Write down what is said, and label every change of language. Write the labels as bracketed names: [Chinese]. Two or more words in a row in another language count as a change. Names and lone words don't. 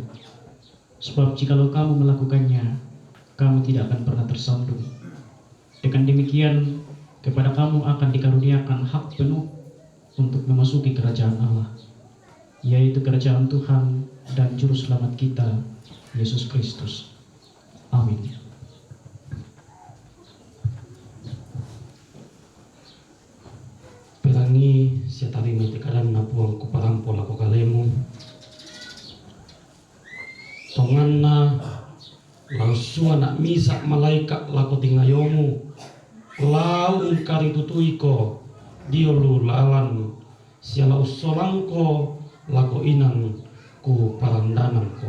[Indonesian] Sebab jikalau kamu melakukannya, kamu tidak akan pernah tersandung. Dengan demikian, kepada kamu akan dikaruniakan hak penuh untuk memasuki kerajaan Allah, yaitu kerajaan Tuhan dan Juru Selamat kita, Yesus Kristus. Amin. [Toraja-Sa'dan] Pelangi siatari metekalan napuang kuparampo lako kalemu, tonganna langsung anak misa malaikat lako tingayomu, lau kari tutuiko diolu lalan siala usolangko lako inan ku parandananko.